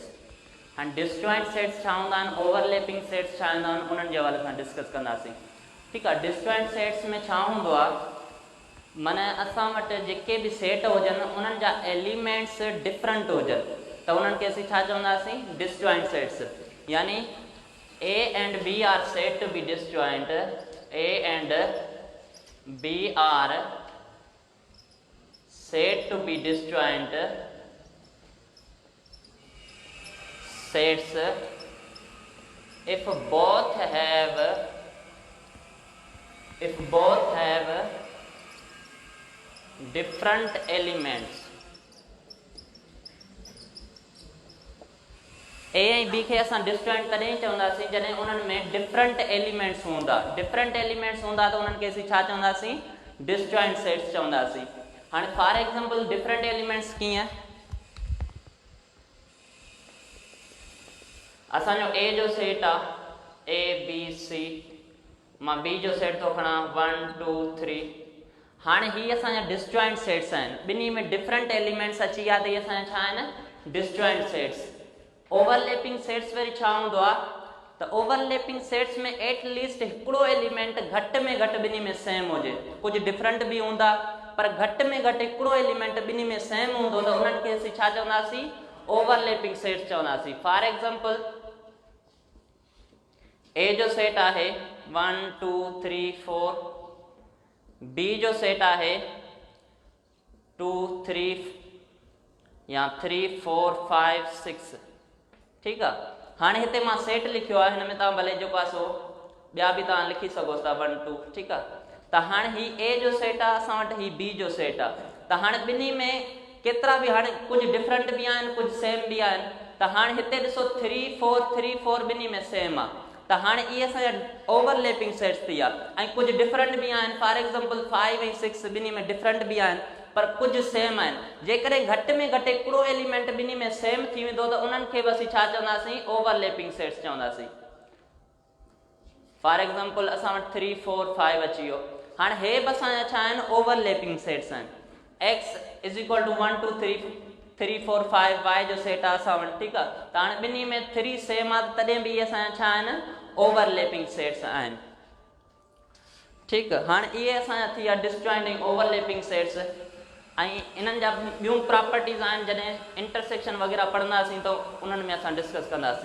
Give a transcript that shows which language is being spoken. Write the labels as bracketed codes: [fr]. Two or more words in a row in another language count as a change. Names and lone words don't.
[sd] हाणे [en] disjoint sets [sd] छा हूंदा आहिनि, [en] overlapping sets [sd] छा हूंदा आहिनि, उन्हनि जे हवाले सां डिस्कस कंदासीं। ठीकु आहे। [en] disjoint sets [sd] में छा हूंदो आहे, माना असां वटि जेके बि सेट हुजनि उन्हनि जा [en] elements different [sd] हुजनि त उन्हनि खे असीं छा चवंदासीं, [en] disjoint sets. यानी A and B are said to be disjoint, A and B are said to be disjoint sets if both have different elements। [sd] ए ऐं बी खे असां डिसजॉइंट तॾहिं चवंदासीं जॾहिं उन्हनि में [en] different elements [sd] हूंदा। [en] different elements [sd] हूंदा त उन्हनि खे असीं छा चवंदासीं, [en] disjoint sets [sd] चवंदासीं। हाणे [en] for example different elements [sd] कीअं, असांजो ए जो सेट आहे ए बी सी, मां बी जो सेट थो खणा 1 2 3। हाणे ही असांजा [en] disjoint sets [sd] आहिनि, ॿिन्ही में [en] different elements [sd] अची विया त इहे असांजा छा आहिनि, [en] disjoint sets. overlapping sets [sd] वरी छा हूंदो आहे त [en] overlapping sets [sd] में एटलीस्ट हिकिड़ो एलिमेंट घटि में घटि ॿिन्ही में सेम हुजे। कुझु डिफरेंट बि हूंदा पर घटि में घटि हिकिड़ो एलिमेंट ॿिन्ही में सेम हूंदो त उन्हनि खे असीं छा चवंदासीं, [en] overlapping sets चवंदासीं। for example [sd] ए जो सेट आहे 1 2 3 4, बी जो सेट आहे 2 3 या 3 4 5 6। ठीकु आहे। हाणे हिते मां सेट लिखियो आहे, हिन में तव्हां भले जेको आहे सो ॿिया बि तव्हां लिखी सघो था 1 2। ठीकु आहे। त हाणे ही ए जो सेट आहे, असां वटि ही बी जो सेट आहे। त हाणे ॿिन्ही में केतिरा बि, हाणे कुझु डिफरेंट बि आहिनि कुझु सेम बि आहिनि। त हाणे हिते ॾिसो 3 4 ॿिन्ही में सेम आहे। त हाणे इहे असांजा [en] overlapping sets [sd] थी विया। ऐं कुझु डिफरेंट बि आहिनि, [en] for example [sd] 5 ऐं 6 ॿिन्ही में डिफरेंट बि आहिनि पर कुझु सेम आहिनि। जेकॾहिं घटि में घटि हिकिड़ो एलिमेंट ॿिन्ही में सेम थी वेंदो त उन्हनि खे बि असीं छा चवंदासीं, [en] overlapping sets चवंदासीं। for example [sd] असां वटि 3 4 5 अची वियो। हाणे हे बि असांजा छा आहिनि, [en] overlapping sets आहिनि। x is equal to [sd] 1 2 3 4 5 y जो सेट आहे असां वटि। ठीकु आहे। त हाणे ॿिन्ही में 3 सेम आहे तॾहिं बि इहे असांजा छा आहिनि, [en] overlapping sets [sd] आहिनि। ठीकु आहे। हाणे इहे असांजा थी विया डिसजॉइंट ऐं [en] overlapping sets. [sd] ऐं इन्हनि जा ॿियूं प्रॉपर्टीज़ आहिनि, जॾहिं इंटरसेक्शन वग़ैरह पढ़ंदासीं त उन्हनि में असां डिस्कस कंदासीं।